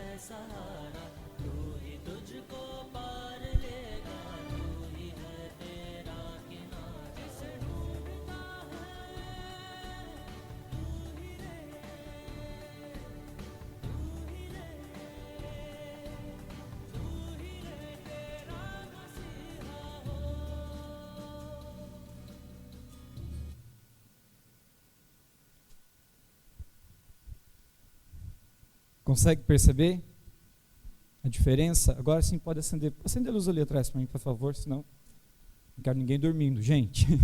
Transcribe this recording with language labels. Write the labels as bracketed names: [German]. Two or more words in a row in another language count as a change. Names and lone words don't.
[Hindi] सहारा, तू ही तुझको पार लेगा, तू ही है तेरा किनारा। जिसे ढूंढता है तू ही रे, तू ही रे, तू ही रे तेरा मसीहा हो। [Portuguese] Consegue perceber a diferença? Agora sim pode acender. Acende a luz ali atrás para mim, por favor, senão não quero ninguém dormindo, gente.